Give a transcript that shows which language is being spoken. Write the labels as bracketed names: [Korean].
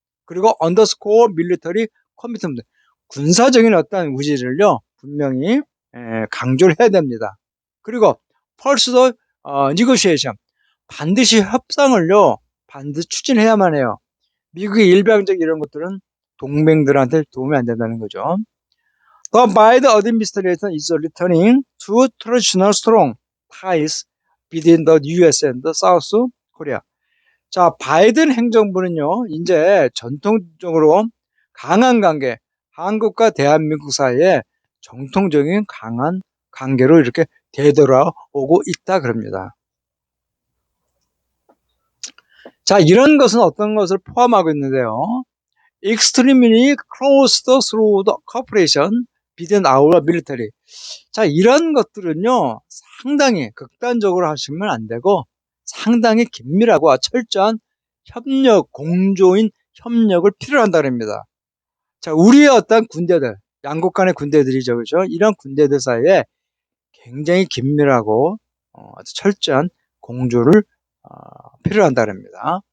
[Korean] 그리고 [English] underscore military commitment, [Korean] 군사적인 어떤 의지를요, 분명히 강조를 해야 됩니다. 그리고 [English] pursue negotiation, [Korean] 반드시 협상을요, 반드시 추진해야만 해요. 미국의 일방적 이런 것들은 동맹들한테 도움이 안 된다는 거죠. [English] The Biden administration is returning to traditional strong ties between the US and the South Korea. [Korean] 자, 바이든 행정부는요, 이제 전통적으로 강한 관계, 한국과 대한민국 사이에 정통적인 강한 관계로 이렇게 되돌아오고 있다 그럽니다. 자, 이런 것은 어떤 것을 포함하고 있는데요. [English] extremely close through the cooperation between our military. [Korean] 자, 이런 것들은요, 상당히 극단적으로 하시면 안 되고, 상당히 긴밀하고 철저한 협력, 공조인 협력을 필요로 한다고 합니다. 자, 우리의 어떤 군대들, 양국 간의 군대들이죠, 그죠? 이런 군대들 사이에 굉장히 긴밀하고, 아주 철저한 공조를, 필요로 한다고 합니다.